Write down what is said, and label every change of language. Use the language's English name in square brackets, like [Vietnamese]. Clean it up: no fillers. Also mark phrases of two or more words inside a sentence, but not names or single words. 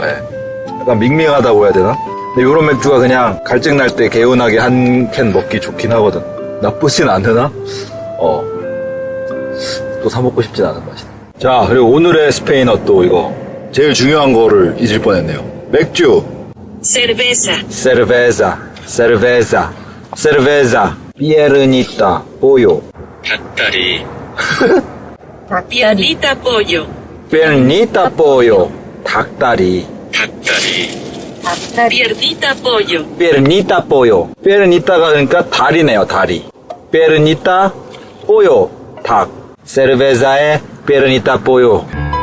[Korean] 약간 밍밍하다고 해야 되나? 근데 요런 맥주가 그냥 갈증 날 때 개운하게 한 캔 먹기 좋긴 하거든. 나쁘진 않으나 또 사 먹고 싶진 않은 맛이네. 자, 그리고 오늘의 스페인어 또 이거 제일 중요한 거를 잊을 뻔했네요. 맥주. [Spanish] cerveza. piernita pollo. [Korean] 닭다리. [Spanish] Piernita pollo. piernita pollo. 닭다리. Piernita pollo. piernita pollo. [Korean] piernita가 그러니까 다리네요. 다리. [Spanish] piernita pollo. 닭. cerveza에 piernita pollo.